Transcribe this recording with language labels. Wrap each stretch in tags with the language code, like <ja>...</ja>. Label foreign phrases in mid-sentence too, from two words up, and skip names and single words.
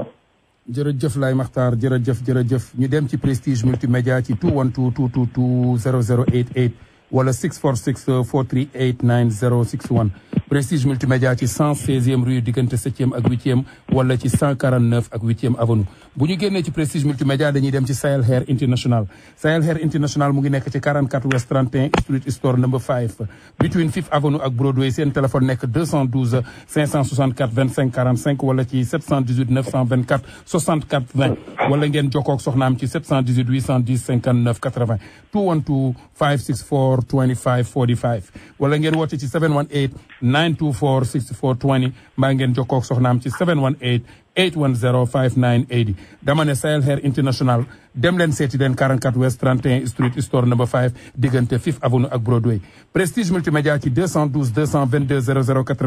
<wo>jërëjëf Laye Makhtar jërëjëf ñu dem ci Prestige multimédia ci 212 222 0088 wala 646 438 9061 Prestige multimédia ci 116e rue diggante 7e ak 8e wala ci 149 ak 8e avenue bu ñu génnee ci Prestige multimédia dañuy dem ci Sahel Hair International Sahel Hair International mu ngi nekk ci 44 West 31 Street Store number 5</wo> <en>between 5th avenue</en> <wo>ak Broadway seen téléphone nekk 212 564 25 45 wala ci 718 924 64 20 wala ngeen jokkoo ak soxnaam ci 718 810 59 80 212 564 25 45 wala ngeen woote ci 718 924 64 20 mbaa ngeen jokkoo ak soxnaam ci 718 810 5980 dama ne Sahel Hair International dem leen seeti leen 44 West 31 Street Store number 5 diggante 5th Avenue ak Broadway Prestige multimédia ci 212 222 00</wo>